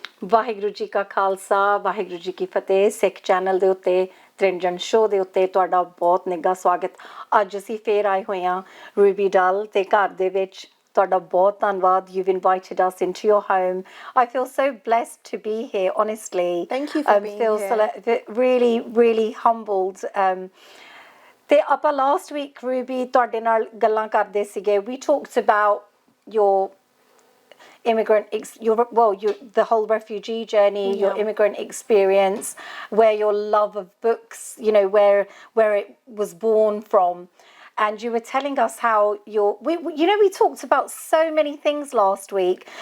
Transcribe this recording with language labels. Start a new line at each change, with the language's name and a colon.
Punjabi: ਵਾਹਿਗੁਰੂ ਜੀ ਕਾ ਖਾਲਸਾ ਵਾਹਿਗੁਰੂ ਜੀ ਕੀ ਫਤਿਹ ਸਿੱਖ ਚੈਨਲ ਦੇ ਉੱਤੇ ਤ੍ਰਿੰਜਨ ਸ਼ੋਅ ਦੇ ਉੱਤੇ ਤੁਹਾਡਾ ਬਹੁਤ ਨਿੱਘਾ ਸਵਾਗਤ। ਅੱਜ ਅਸੀਂ ਫੇਰ ਆਏ ਹੋਏ ਹਾਂ ਰੂਬੀ ਡਲ ਤੇ ਘਰ ਦੇ ਵਿੱਚ। ਤੁਹਾਡਾ ਬਹੁਤ ਧੰਨਵਾਦ।
English: You've invited us into your home. I feel so blessed to be here, honestly. Thank you for being here. Really, really humbled.
Punjabi: ਤੇ ਆਪਾਂ
English: last week
Punjabi: Ruby ਤੁਹਾਡੇ ਨਾਲ ਗੱਲਾਂ ਕਰਦੇ ਸੀਗੇ.
English: We talked about your the whole refugee journey, your immigrant experience, where your love of books, where it was born from. And you were telling us how we talked about so many things last week.